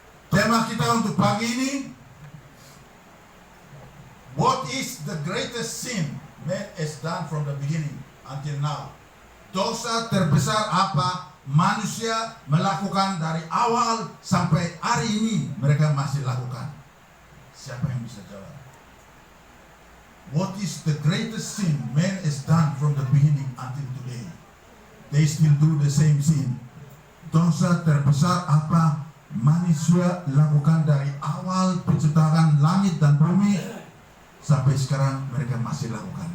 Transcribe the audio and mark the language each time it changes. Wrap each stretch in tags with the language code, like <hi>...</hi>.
<id>Tema kita untuk pagi ini,</id> <en>what is the greatest sin man has done from the beginning until now?</en> <id>Dosa terbesar apa manusia melakukan dari awal sampai hari ini mereka masih lakukan? Siapa yang bisa jawab?</id> <en>What is the greatest sin man has done from the beginning until today? They still do the same sin.</en> <id>Dosa terbesar apa manusia lakukan dari awal penciptaan langit dan bumi sampai sekarang mereka masih lakukan?</id>